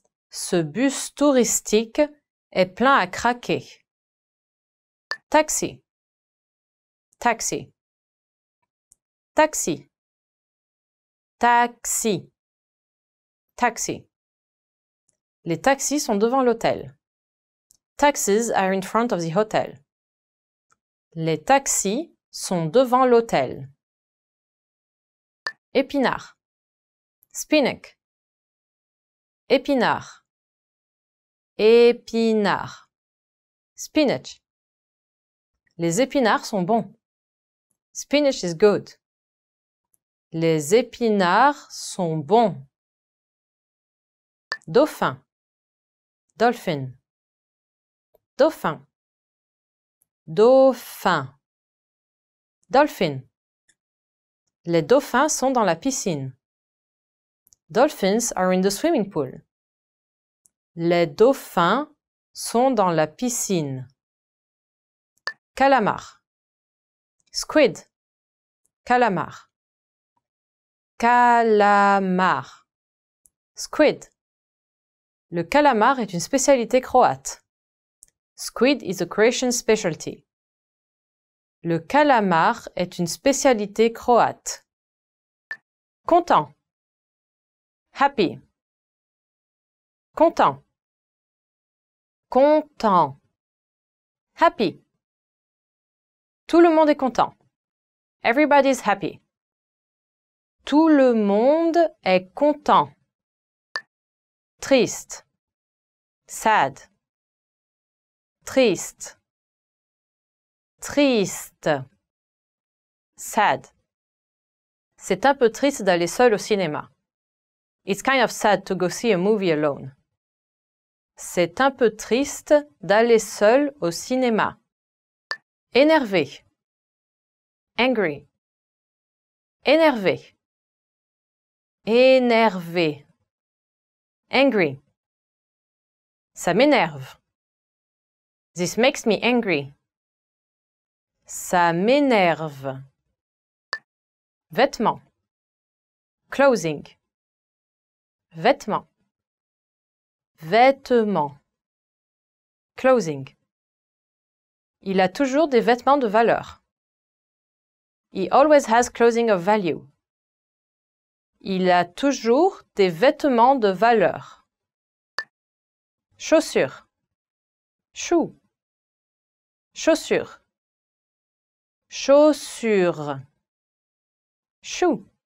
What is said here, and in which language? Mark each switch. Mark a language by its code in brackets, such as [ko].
[fr] Ce bus touristique est plein à craquer. Taxi. Taxi. Taxi. Taxi. Taxi. Les taxis sont devant l'hôtel. [en] Taxis are in front of the hotel. [fr] Les taxis sont devant l'hôtel. Épinard. Spinach. Épinard. Épinard. Spinach. Les épinards sont bons. [en] Spinach is good. [fr] Les épinards sont bons. Dauphin. Dolphin. Dauphin. Dauphin. Dolphin. Les dauphins sont dans la piscine. [en] Dolphins are in the swimming pool. [fr] Les dauphins sont dans la piscine. Calamar. Squid. Calamar. Calamar. Squid. Le calamar est une spécialité croate. [en] Squid is a Croatian specialty. [fr] Le calamar est une spécialité croate. Content. Happy. Content. Content. Happy. Tout le monde est content. [en] Everybody is happy. [fr] Tout le monde est content. Triste. Sad. Triste. Triste. Sad. C'est un peu triste d'aller seul au cinéma. [en] It's kind of sad to go see a movie alone. [fr] C'est un peu triste d'aller seul au cinéma. Énervé. Angry. Énervé. Énervé. Angry. Ça m'énerve. [en] This makes me angry. [fr] Ça m'énerve. [en] Vêtements. Clothing. Vêtements. [fr] Vêtements. Clothing. Il a toujours des vêtements de valeur. [en] He always has clothing of value. [fr] Il a toujours des vêtements de valeur. Chaussures. Shoe. Chaussures. Chaussures. Shoe.